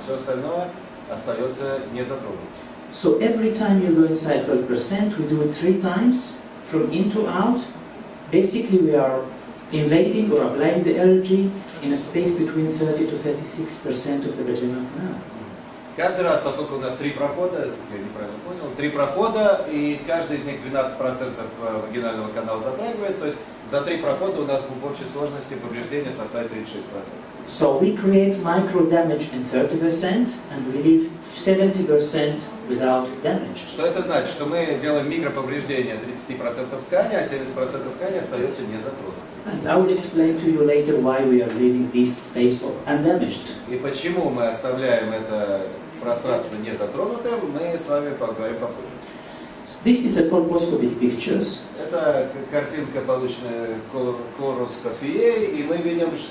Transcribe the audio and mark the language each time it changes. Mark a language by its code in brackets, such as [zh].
[ru] Все остальное остается незатронутым. [en] So every time you go inside 12%, we do it 3 times, from in to out. Basically, we are invading or applying the energy in a space between 30 to 36% of the vaginal canal. [ru] Каждый раз, поскольку у нас 3 прохода, я неправильно понял, 3 прохода, и каждый из них 12% вагинального канала затрагивает, то есть за 3 прохода у нас в общей сложности повреждения составит 36%. [en] So we create micro damage in 30% and we leave 70% without damage. [ru] Что это значит? Что мы делаем микроповреждения 30% ткани, а 70% ткани остается незатронутой. [en] And I will explain to you later why we are leaving this space undamaged. [ru] И почему мы оставляем это пространство незатронутым, мы с вами поговорим попозже. [en] This is a colposcopic pictures. [ru] Это картинка, полученная колороскопией, и мы видим,